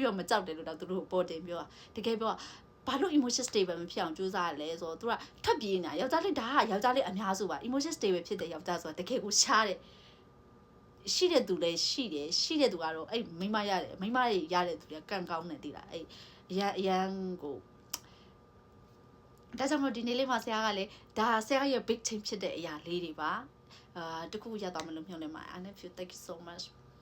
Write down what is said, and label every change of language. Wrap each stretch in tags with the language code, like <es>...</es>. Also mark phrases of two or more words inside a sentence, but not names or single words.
<my>ရွက်မကြောက်တယ်လို့တော့သူတို့ပေါ်တင်ပြောတကယ်ပြောဘာလို့</my> <en>emotion stable</en> <my>မဖြစ်အောင်ကြိုးစားရလဲဆိုတော့သူကထွက်ပြေးနေတာယောက်ျားလေးဒါကယောက်ျားလေးအများစုပါ</my> <en>emotion stable</en> <my>ဖြစ်တဲ့ယောက်ျားဆိုတာတကယ်ကိုရှားတယ်ရှိတဲ့သူလည်းရှိတယ်ရှိတဲ့သူကတော့အဲ့မိန်းမရတယ်မိန်းမရတဲ့သူတွေကကန်ကောင်းတယ်သိလားအဲ့အရန်ကိုဒါကြောင့်မို့ဒီနေ့လေးမှာဆရာကလည်းဒါဆရာရဲ့</my> <en>big change</en> <my>ဖြစ်တဲ့အရာလေးတွေပါတခုရတော့မလို့မျှော်လင့်ပါ</my> <en>I love you thank you so much</en>